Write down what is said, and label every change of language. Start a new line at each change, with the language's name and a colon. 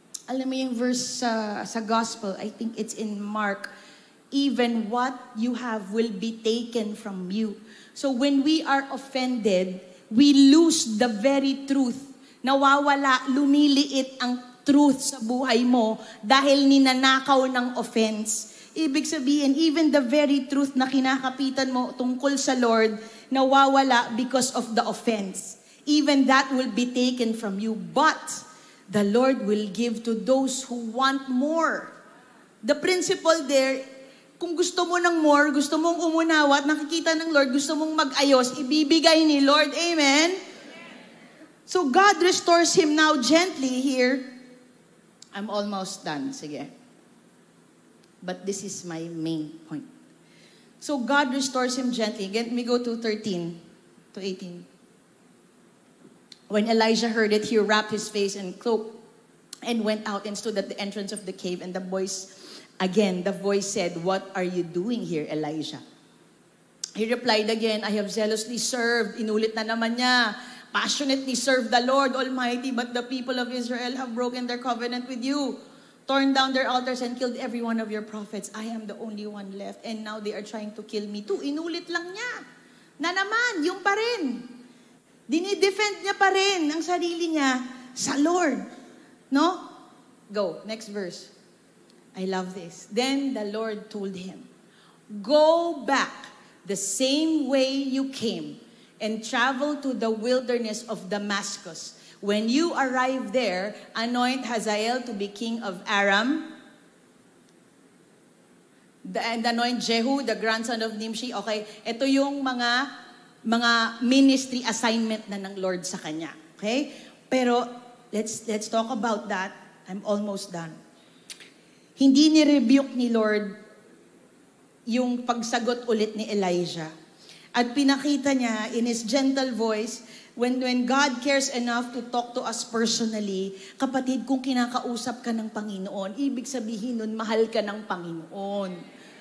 Filipino: Alam mo yung verse sa gospel,
English: I think it's in Mark, even what you have will be taken from you. So when we are offended, we lose the very truth.
Filipino: Nawawala, lumiliit ang truth sa buhay mo dahil ninanakaw ng offense. Ibig sabihin,
English: even the very truth
Filipino: na kinakapitan mo tungkol sa Lord, nawawala
English: because of the offense. Even that will be taken from you. But the Lord will give to those who want more. The principle there,
Filipino: kung gusto mo ng more, gusto mong umunawa at nakikita ng Lord, gusto mong mag-ayos, ibibigay ni Lord.
English: Amen? So God restores him now gently here. I'm almost done. Sige. But this is my main point. So God restores him gently. Let me go to 13 to 18. When Elijah heard it, he wrapped his face in cloak and went out and stood at the entrance of the cave. And the voice said, "What are you doing here, Elijah?" He replied again, "I have zealously served."
Filipino: Inulit na naman niya.
English: passionately serve the Lord Almighty, but the people of Israel have broken their covenant with you, torn down their altars and killed every one of your prophets. I am the only one left, and now they are trying to kill me too.
Filipino: Inulit lang niya. Na naman, yung pa rin. Dinidefend niya pa rin ang sarili niya sa Lord.
English: No? Go, next verse. I love this. Then the Lord told him, go back the same way you came and travel to the wilderness of Damascus. When you arrive there, anoint Hazael to be king of Aram, and anoint Jehu, the grandson of Nimshi.
Filipino: Okay, ito yung mga ministry assignment na ng Lord sa kanya.
English: Okay? Pero let's talk about that. I'm almost done.
Filipino: Hindi ni-rebuke ni Lord yung pagsagot ulit ni Elijah. At pinakita niya
English: in His gentle voice, when God cares enough to talk to us personally,
Filipino: kapatid, kung kinakausap ka ng Panginoon, ibig sabihin nun, mahal ka ng Panginoon.